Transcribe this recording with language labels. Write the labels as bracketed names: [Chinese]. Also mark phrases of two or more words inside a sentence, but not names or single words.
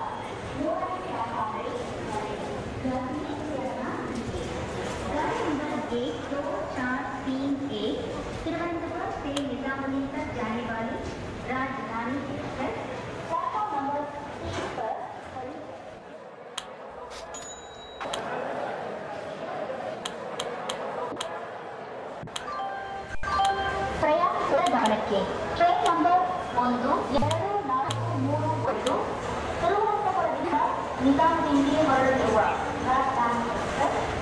[Hindi] तिरुवनंतपुरम से निजामुद्दीन तक जाने वाली राजधानी एक्सप्रेस [English] platform number [Hindi] 3 पर [Kannada] ಪ್ರಯಾಣಿಕರ ಗಮನಕ್ಕೆ [English] train number [Kannada] 1 2 4 3 1 ತಿರುವನಂತಪುರದಿಂದ ನಿಜಾಮುದ್ದೀನ್ಗೆ ಹೊರಡುವ ರಾಜಧಾನಿ ಎಕ್ಸ್ಪ್ರೆಸ್